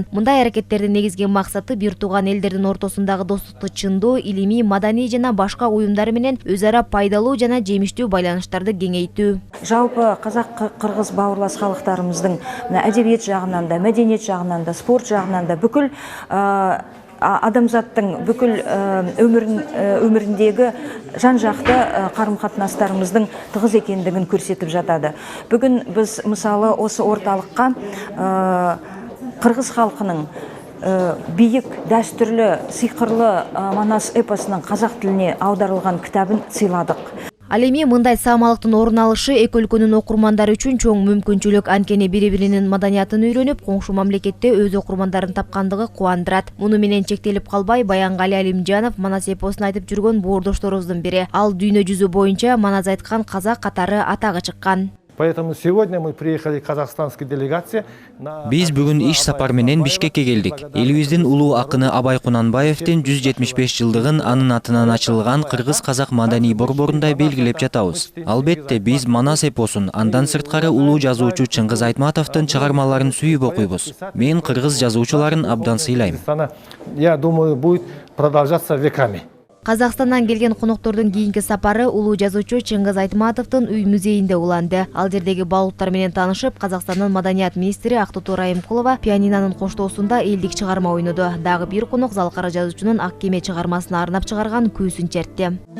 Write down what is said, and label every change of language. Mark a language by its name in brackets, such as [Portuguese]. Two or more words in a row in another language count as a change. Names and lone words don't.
[Kyrgyz] Мындай аракеттердин негизги максаты бир тууган элдердин ортосундагы достукту чындоо, илимий, маданий жана башка уюмдар менен өз ара пайдалуу жана жемиштүү байланыштарды кеңейтүү. [Kazakh] Жалпы казак-кыргыз бауырлас халыктарыбыздын әдебиет жагынан да, мәдениет жагынан да, спорт жагынан да бүкүл адамзаттың бүкіл өміріндегі жан-жақты қарым-қатынастарымыздың тығыз екендігін көрсетіп жатады. Бүгін біз мысалы осы орталыққа қырғыз халқының биік, дәстүрлі, сыйқырлы Манас эпосының қазақ тіліне аударылған кітабын сыйладық. [Kyrgyz] Ал эми мындай саамалыктын орун алышы эки өлкөнүн окурмандары үчүн чоң мүмкүнчүлүк. Анткени бири-биринин маданиятын үйрөнүп, коңшу мамлекетте өз окурмандарын тапкандыгы кубандырат. Муну менен чектелип калбай, Баянгали Алимжанов Манас эпосун айтып жүргөн боордошторубуздун бири. Ал дүйнө жүзү боюнча Манас айткан казак катары атагы чыккан. [Russian] Поэтому сегодня мы приехали казахстанской делегации. [Kyrgyz] Биз бүгүн иш сапар менен Бишкекке келдик. Элибиздин улуу акыны Абай Кунанбаевдин 175 жылдыгын анын атынан ачылган Кыргыз-казак маданий борборунда белгилеп жатабыз. Албетте биз Манас эпосун, андан сырткары улуу жазуучу Чыңгыз Айтматовдун чыгармаларын сүйүп окуйбуз. Мен кыргыз жазуучуларын абдан сыйлайм. [Russian] Я думаю, будет продолжаться веками. [Kyrgyz] Казакстандан келген коноктордун кийинки сапары улуу жазуучу Чыңгыз Айтматовдун үй музейинде уланды. Ал жердеги баалуулуктар менен таанышып, Казакстандын маданият министри Актооту Райымкулова пианинонун коштоосунда элдик чыгарма ойноду. Дагы бир конок залкара жазуучунун Ак кеме чыгармасына арнап чыгарган күүсүн чертти.